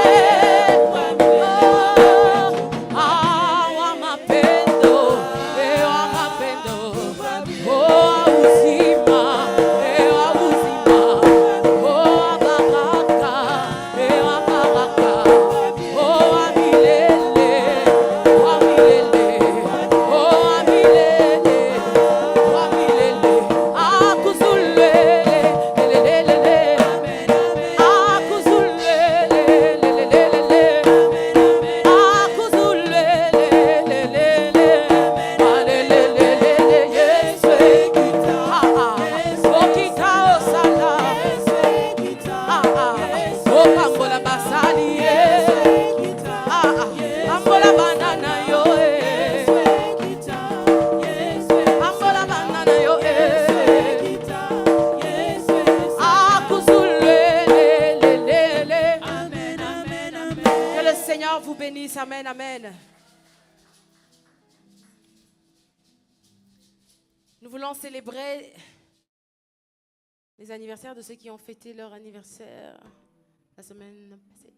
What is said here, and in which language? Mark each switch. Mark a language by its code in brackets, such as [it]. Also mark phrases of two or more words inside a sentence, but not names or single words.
[sw] Wa mapendo, wa mapendo, wa uzima, wa uzima, wa baraka, wa baraka, wa milele, wa milele, wa milele, wa milele. [ln] Akuzulele, lelelele, akuzulele, lelelele, akuzulele, lelelele, alelelele, Yesu ekita, okita osala, okambola basali, ambola banana yo, ambola banana yo, akuzulele. [fr] Que le Seigneur vous bénisse, amen, amen. Nous voulons célébrer les anniversaires de ceux qui ont fêté leur anniversaire la semaine passée.